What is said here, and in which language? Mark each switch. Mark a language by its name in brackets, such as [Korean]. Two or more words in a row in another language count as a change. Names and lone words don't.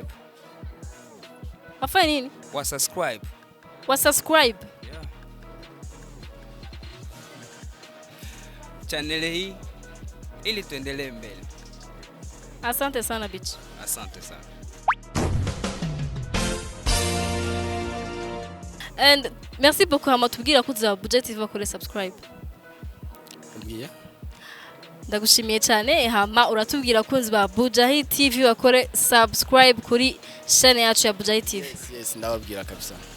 [Swahili] Wafanye nini? Wasubscribe. Wasubscribe. Yeah. Channel hii ili tuendelee mbele. Asante sana Beach. Asante sana. [Rundi] And [French] merci beaucoup [Rundi] amatubwira kuza Bujahit TV bakore subscribe. Mbwiye. Ndagushimiye cyane hama uratubwira kunzi ba Bujahit TV bakore subscribe kuri channel yacu ya Bujahit TV. Yes, ndababwira kabisa.